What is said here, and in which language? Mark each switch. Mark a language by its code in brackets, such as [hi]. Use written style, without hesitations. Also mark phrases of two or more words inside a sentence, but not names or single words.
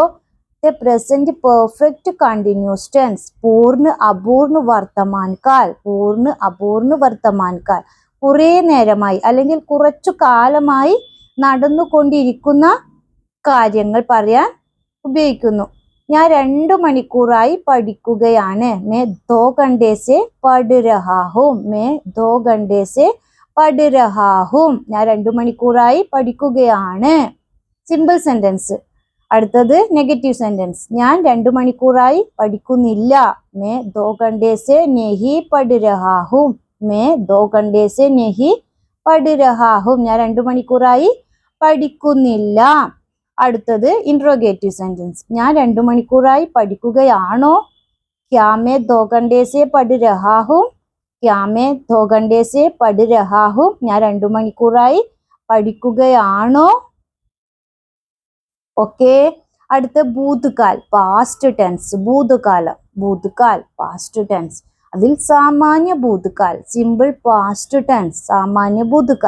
[en] present perfect continuous tense, [hi] पूर्ण अपूर्ण वर्तमानकाल. [ml] കുറേ നേരമായി അല്ലെങ്കിൽ കുറച്ചു കാലമായി നടന്നുകൊണ്ടിരിക്കുന്ന കാര്യങ്ങൾ പറയാൻ ഉപയോഗിക്കുന്നു. ഞാൻ 2 മണിക്കൂറായി പഠിക്കുകയാണ്, [hi] मैं 2 घंटे से पढ़ रहा हूँ. [ml] ഞാൻ 2 മണിക്കൂറായി പഠിക്കുകയാണ്. [en] simple sentence. [ml] അടുത്തത് [en] negative sentence, [ml] ഞാൻ 2 മണിക്കൂറായി പഠിക്കുന്നില്ല, [hi] मैं 2 घंटे से नहीं पढ़ रहा हूँ. [ml] ഞാൻ 2 മണിക്കൂറായി പഠിക്കുന്നില്ല. അടുത്തത് [en] interrogative sentence, [ml] ഞാൻ 2 മണിക്കൂറായി പഠിക്കുകയാണോ, [hi] क्या मैं 2 घंटे से पढ़ रहा हूँ. [ml] ഞാൻ 2 മണിക്കൂറായി പഠിക്കുകയാണോ. ഓക്കെ. അടുത്ത ഭൂതകാൽ, [en] past tense. past tense. [hi] അതിൽ सामान्य भूतकाल, [en] simple past tense, [hi] सामान्य भूतकाल.